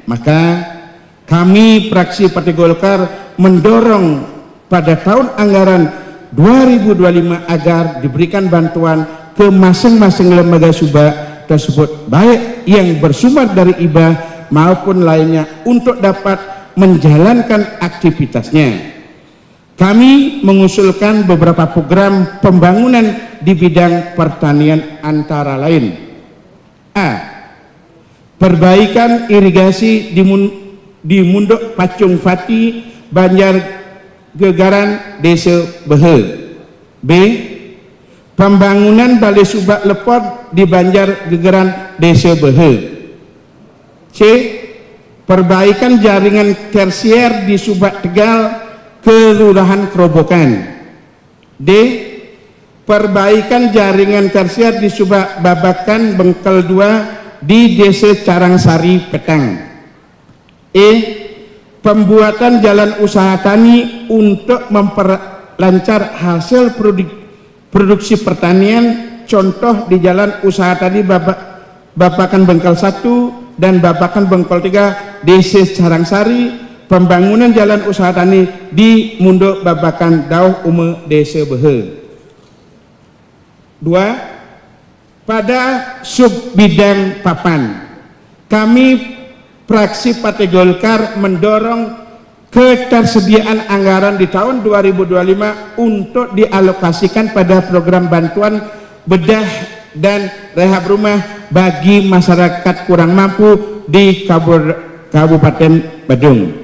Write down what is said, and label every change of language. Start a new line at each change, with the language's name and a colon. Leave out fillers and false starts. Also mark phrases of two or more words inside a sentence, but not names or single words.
Indonesian: Maka kami fraksi Partai Golkar mendorong pada tahun anggaran 2025 agar diberikan bantuan ke masing-masing lembaga subak tersebut, baik yang bersumber dari hibah maupun lainnya, untuk dapat menjalankan aktivitasnya. Kami mengusulkan beberapa program pembangunan di bidang pertanian, antara lain: A. Perbaikan irigasi di Munduk Pacung Fati, Banjar Gegaran, Desa Behe. B. Pembangunan Balai Subak Lepot di Banjar Gegaran, Desa Behe. C. Perbaikan jaringan tersier di Subak Tegal, Kelurahan Kerobokan. D. Perbaikan jaringan tersier di Subak Babakan, Bengkel 2, di Desa Carangsari Petang. Pembuatan jalan usaha tani untuk memperlancar hasil produksi pertanian, contoh di jalan usaha tani Babakan Bengkel 1 dan Babakan Bengkel 3 Desa Carangsari, pembangunan jalan usaha tani di Mundo Babakan Dauh Ume Desa Behe. 2. Pada sub bidang papan, kami fraksi Partai Golkar mendorong ketersediaan anggaran di tahun 2025 untuk dialokasikan pada program bantuan bedah dan rehab rumah bagi masyarakat kurang mampu di Kabupaten Badung.